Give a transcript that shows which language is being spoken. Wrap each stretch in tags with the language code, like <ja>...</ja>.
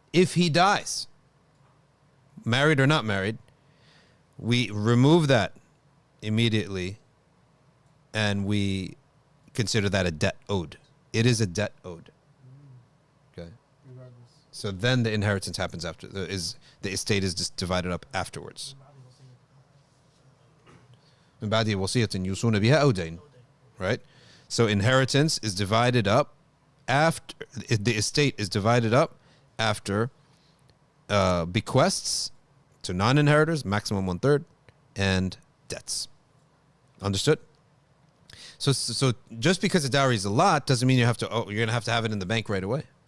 <en>If he dies, married or not married, we remove that immediately and we consider that a debt owed. It is a debt owed. Okay. So then the inheritance happens after the estate is just divided up afterwards.</en> <ar>من بعد وصية يوصون بها أو دين.</ar> <en>Right? So inheritance is divided up after the estate is divided up after bequests to non-inheritors, maximum 1/3, and debts. Understood? So just because the dowry is a lot doesn't mean you're gonna have it in the bank right away.</en>